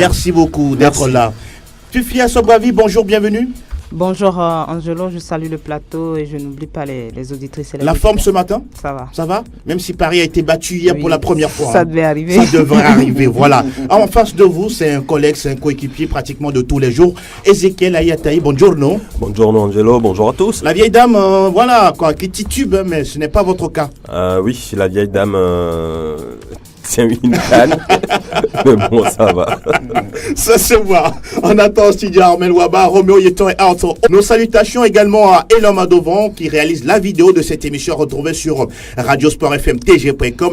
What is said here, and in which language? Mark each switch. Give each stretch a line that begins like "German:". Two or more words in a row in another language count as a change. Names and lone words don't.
French: Merci beaucoup d'être là. Fifi Assobavi, bonjour, bienvenue. Bonjour Angelo, je salue le plateau et je n'oublie pas les auditrices et les La forme ce matin? Ça va. Ça va? Même si Paris a été battu hier pour la première fois. Ça devait arriver. Ça devrait arriver, voilà. En face de vous, c'est un collègue, c'est un coéquipier pratiquement de tous les jours. Ezekiel Ayataï, buongiorno. Buongiorno Angelo, bonjour à tous. La vieille dame, voilà, quoi, qui titube, mais ce n'est pas votre cas. Oui, la vieille dame tient une canne, mais bon, ça va. Ça se voit. On attend au studio Armel Waba, Roméo Yeton et Arthur. Nos salutations également à Elom Adovan qui réalise la vidéo de cette émission retrouvée sur radiosportfmtg.com.